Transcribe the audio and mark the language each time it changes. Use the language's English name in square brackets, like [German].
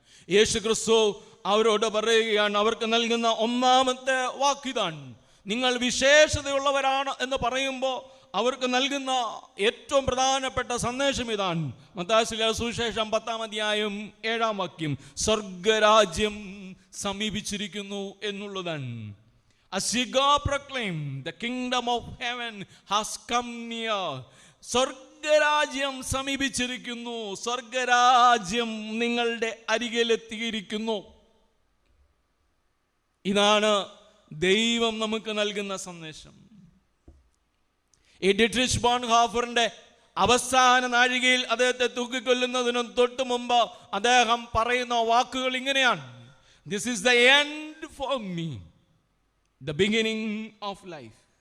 [Malayalam] യേശു ക്രിസ്തു അവരോട് പറയുകയാണ്, അവർക്ക് നൽകുന്ന ഒന്നാമത്തെ വാക്കിതാണ്. നിങ്ങൾ വിശേഷതയുള്ളവരാണ് എന്ന് പറയുമ്പോൾ അവർക്ക് നൽകുന്ന ഏറ്റവും പ്രധാനപ്പെട്ട സന്ദേശം ഇതാണ്. മത്തായിയുടെ സുവിശേഷം 10-ാം അധ്യായം 7-ാം വാക്യം, സ്വർഗരാജ്യം സമീപിച്ചിരിക്കുന്നു എന്നുള്ളതാണ്. [English] As ye go proclaim, the kingdom of heaven has come near. [Malayalam] സ്വർഗരാജ്യം സമീപിച്ചിരിക്കുന്നു. സ്വർഗരാജ്യം നിങ്ങളുടെ അരികിലെത്തിയിരിക്കുന്നു. ഇതാണ് ദൈവം നമുക്ക് നൽകുന്ന സന്ദേശം. ഈ ഡിട്രിച്ച് ബോൺഹോഫറിന്റെ അവസാന നാഴികയിൽ അദ്ദേഹത്തെ തൂക്കിക്കൊല്ലുന്നതിന് തൊട്ട് മുമ്പ് അദ്ദേഹം പറയുന്ന വാക്കുകൾ ഇങ്ങനെയാണ്: [English] This is the end for me, the beginning of life.